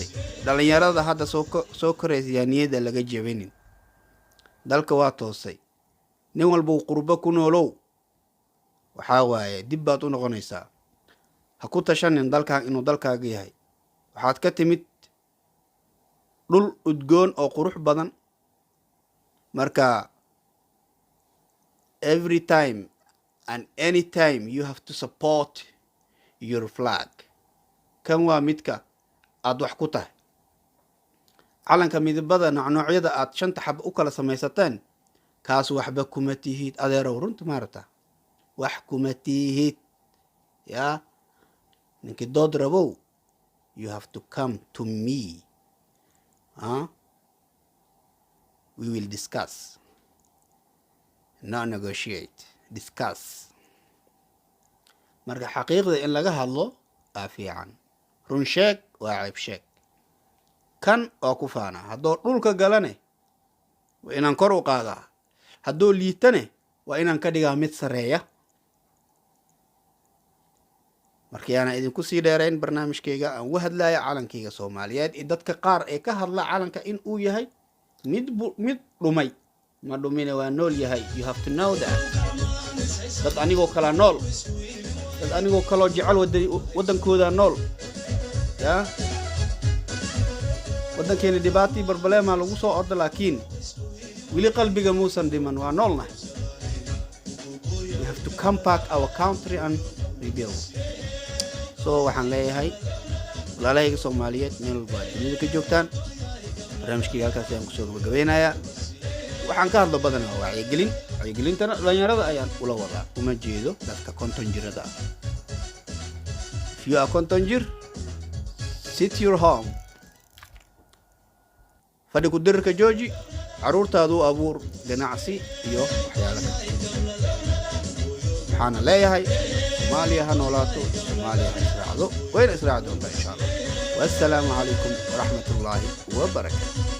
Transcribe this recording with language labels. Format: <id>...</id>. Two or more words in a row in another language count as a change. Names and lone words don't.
<so>dhalinyarada hadda soo koraysa niyada laga jabinin, dalka waa toosay. nin walba qurbo ku noolow, waxaa waaye dib baad u noqonaysaa. ha ku tashanin dalkan inuu dalkaaga yahay. waxaad ka timid dhul udgoon oo qurux badan.</so> <en>marka every time and any time you have to support your flag.</en> <so>kan waa midka aad wax ku tahay. calanka midabada noocyada aad 5 xab u kala samaysateen, kaas waxba kuma tihid adeerow. runta maarata wax kuma tihid ya. ninki dood rabow,</so> <en>you have to come to me. we will discuss, not negotiate, discuss.</en> <so>marka xaqiiqda in laga hadlo aa fiican. run sheeg waa ceeb sheeg. kan oo ku faana haddoo dhulka galane waa inaan kor u qaadaa, haddoo liitane waa inaan ka dhigaa mid sareeya. marka yaana idinku sii dheerayn barnaamijkayga aan uga hadlaya calankayga Soomaaliyeed. dadka qaar ee ka hadla calanka in uu yahay mid dhumay, ma dhumine waa nool yahay.</so> <en>you have to know that.</en> <so>dad anigoo kala nool, dad anigoo kaloo jecel wadankooda nool ya. wadankeena dhibaatii barbaleema lagu soo ordo, laakiin wili qalbiga muusan dhiman, waa noolnahay.</so> <en>we have to come back our country and rebuild.</en> <so>so waxaan leeyahay walaalahayga Soomaaliyeed meel walba dunida ka joogtaan, barnaamijkayga halkaas ayaan kusoo gabagabeynayaa. waxaan ka hadlo badanaa wacyigelintana dhalinyarada ayaan ula wadaa, uma jeedo dadka 50 jirada ah.</so> <en>if you are 50 jir, sit your home,</en> <so>fadhi ku dirka jooji, caruurtaadu abuur ganacsi iyo waxyaalo kale. waxaana leeyahay Soomaaliya ha noolaato, Soomaaliya ha israacdo, wayna israaci doontaa</so> <ar>إن شاء الله. والسلام عليكم ورحمة الله وبركاته.</ar>